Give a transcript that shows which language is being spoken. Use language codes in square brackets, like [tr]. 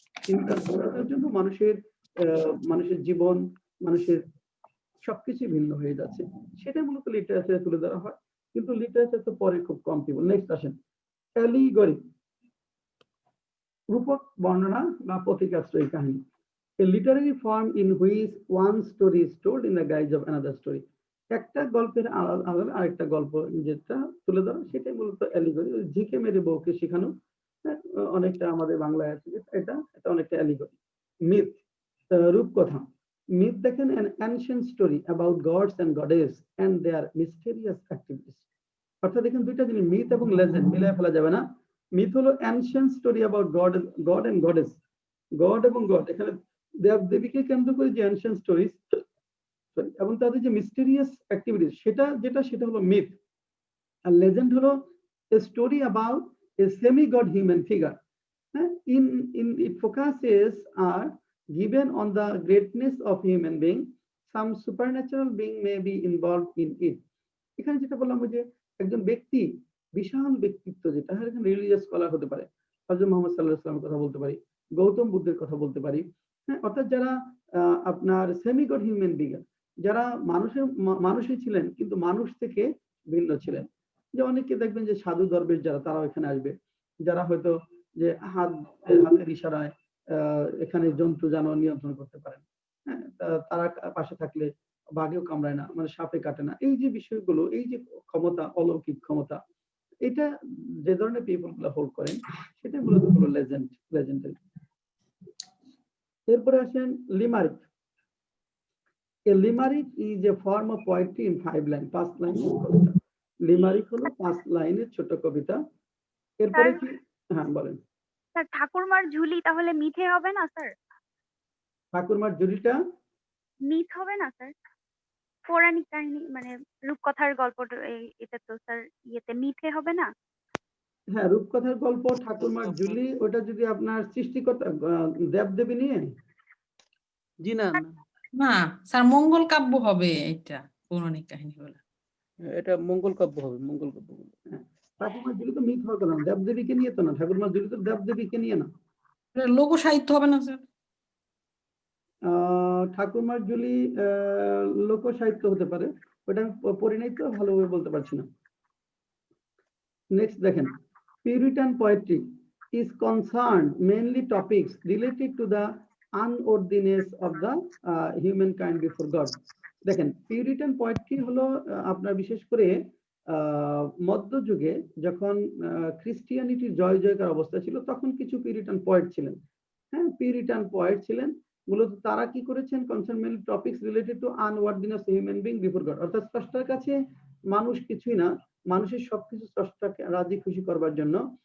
[bn] চিন্তার ভিন্নতার জন্য মানুষের জীবন, মানুষের সবকিছু ভিন্ন হয়ে যাচ্ছে। সেটা মূলত লিটারেচারে তুলে ধরা হয়, কিন্তু লিটারেচার তো পরে খুব কম পিপল। নেক্সট আসেন, অ্যালিগরি, রূপক বর্ণনা বা প্রতীকাশ্রয়ী কাহিনী। [en] A literary form in which one story is told in the guise of another story. [bn] একটা গল্পের আলাদা আরেকটা গল্প যেটা তুলে ধরা, সেটাই মূলত অ্যালিগরি। ঝিকে মেরে বউকে শেখানো, অনেকটা আমাদের বাংলায় আছে, এটা অনেকটা অ্যালিগরি। মিথ, রূপকথা। মিথ দেখেন [en] an ancient story about gods and goddess and their mysterious activities. [bn] অর্থাৎ দেখেন দুইটা জিনিস, মিথ এবং লেজেন্ড মিলায় ফেলা যাবে না। মিথ হলো ancient story about god and goddess, god এবং গড, এখানে দেব দেবীকে কেন্দ্র করে যে অ্যানশিয়েন্ট স্টোরিজ এবং তাদের যে মিস্টেরিয়াস অ্যাক্টিভিটিস, সেটা হলো মিথ। আর লেজেন্ড হলো a story about a semi god human figure. [en] In it focuses are given on the greatness of human being. Some supernatural being may be involved in it. [bn] এখানে যেটা বললাম যে একজন ব্যক্তি, বিশাল ব্যক্তিত্ব, যেটা এখানে রিলিজিয়াস স্কলার হতে পারে, হযরত মুহাম্মদ সাল্লাল্লাহু আলাইহি ওয়াসাল্লামের কথা বলতে পারি, গৌতম বুদ্ধের কথা বলতে পারি। হ্যাঁ, অর্থাৎ যারা আপনার সেমি গড হিউম্যান বিং, যারা মানুষই ছিলেন কিন্তু মানুষ থেকে ভিন্ন ছিলেন। যে অনেকে দেখবেন যে সাধু দরবেশ যারা, তারাও এখানে আসবে, যারা হয়তো যে হাতের ইশারায় এখানে জন্তু জানোয়ার নিয়ন্ত্রণ করতে পারেন। হ্যাঁ, তারা পাশে থাকলে বাঘেও কামড়ায় না, মানে সাপে কাটে না। এই যে বিষয়গুলো, এই যে ক্ষমতা, অলৌকিক ক্ষমতা, এটা যে ধরনের পিপল গুলো হোল্ড করেন, সেটা মূলত হলো লেজেন্ডারি। এরপরে আসেন লিমারিক। [en] A limerick is a form of poetry in 5 lines, [bn] 5 লাইনের কবিতা। লিমারিক হলো 5 লাইনের ছোট কবিতা। এরপরে কি, হ্যাঁ বলেন। স্যার ঠাকুরমার ঝুলি তাহলে মিথে হবে না স্যার? ঠাকুরমার ঝুলিটা মিথ হবে না স্যার? পৌরাণিক কাহিনী মানে রূপকথার গল্পটা, এটা তো স্যার ইয়েতে মিথে হবে না? হ্যাঁ, রূপকথার গল্প, ঠাকুরমার ঝুলি, ওটা যদি আপনার সৃষ্টিকর্তা দেবদেবী নিয়ে, জি না, না স্যার মঙ্গল কাব্য হবে এটা পৌরাণিক কাহিনীগুলো। এটা মঙ্গল কাব্য হবে, মঙ্গল কাব্য বলে। ঠাকুরমার ঝুলি তো মিথ হতো না, দেবদেবীকে নিয়ে তো না, ঠাকুরমার ঝুলি তো দেবদেবীকে নিয়ে না। এটা লোক সাহিত্য হবে না স্যার? ঠাকুরমার ঝুলি লোক সাহিত্য হতে পারে, ওটা আমি পড়ি নাই তো ভালোভাবে বলতে পারছি না। [en] Next দেখেন, Puritan poetry is concerned mainly topics related to the unworthiness of the humankind before God. [bn] দেখেন পিউরিটান পোয়েট্রি হলো আপনার বিশেষ করে মধ্যযুগে যখন খ্রিস্টিয়ানিটির জয় জয়কার অবস্থা ছিল, তখন কিছু পিউরিটান পয়েট ছিলেন। হ্যাঁ, পিউরিটান পয়েট ছিলেন, মূলত তারা কি করেছেন, concern mainly topics related to আনওয়ার্দিনেস human being before god, অর্থাৎ স্রষ্টার কাছে মানুষ কিছুই না, মানুষের সবকিছু স্রষ্টাকে রাজি খুশি করবার জন্য।